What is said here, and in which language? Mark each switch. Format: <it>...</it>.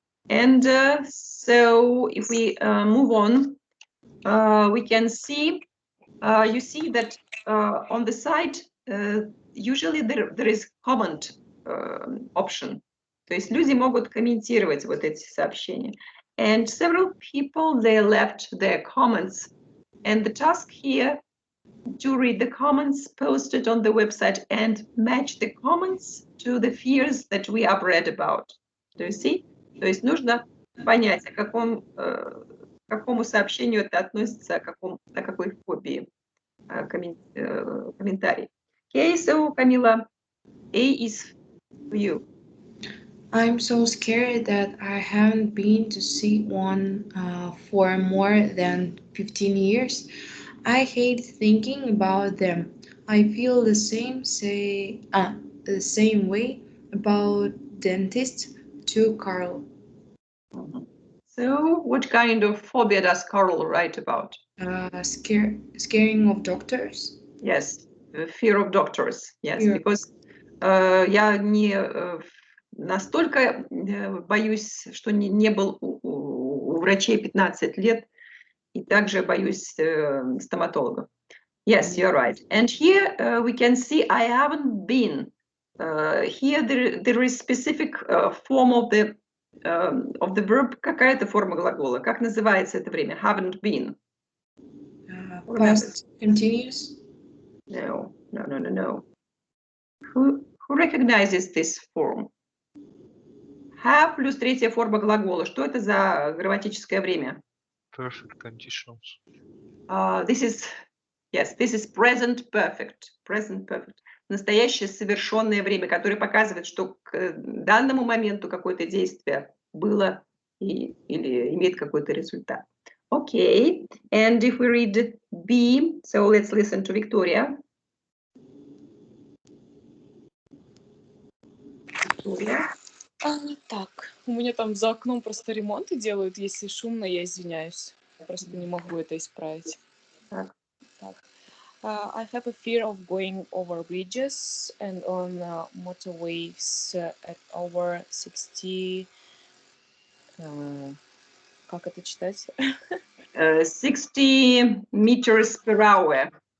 <en>And so if we move on, we can see, you see that on the side, usually there is comment option.</en> <ru>То есть люди могут комментировать вот эти сообщения.</ru> <en>And several people, they left their comments. And the task here to read the comments posted on the website and match the comments to the fears that we have read about. Do you see?</en> <ru>То есть нужно понять, к какому сообщению это относится, о какой фобии комментарий.</ru> <en>Okay, so Camila, A is for you. I'm so scared that I haven't been to see one for more than 15 years. I hate thinking about them. I feel the same way about dentists too, Carl. So, what kind of phobia does Carl write about? Scaring of doctors. Yes, fear of doctors. Yes, Fear. because</en> <ru>я не настолько боюсь, что не был у врачей 15 лет, и также боюсь стоматологов.</ru> <en>Yes, you're right. And here we can see I haven't been. Here there is specific form of the verb.</en> <ru>Какая-то форма глагола. Как называется это время?</ru> <en>Haven't been. Past continuous. No. Who recognizes this form?</en> <ru>Have плюс третья форма глагола. Что это за грамматическое время?</ru> <en>Perfect conditions. This is present perfect. Present perfect.</en> <ru>Настоящее совершенное время, которое показывает, что к данному моменту какое-то действие было или имеет какой-то результат.</ru> <en>Okay. And if we read B, so let's listen to Victoria. Victoria.</en> <ru>Так, у меня там за окном просто ремонты делают. Если шумно, я извиняюсь. Просто не могу это исправить. Так.</ru> <en>I have a fear of going over bridges and on motorways at over 60...</en> <ru>как это читать?</ru> <en>60 meters per hour.</en>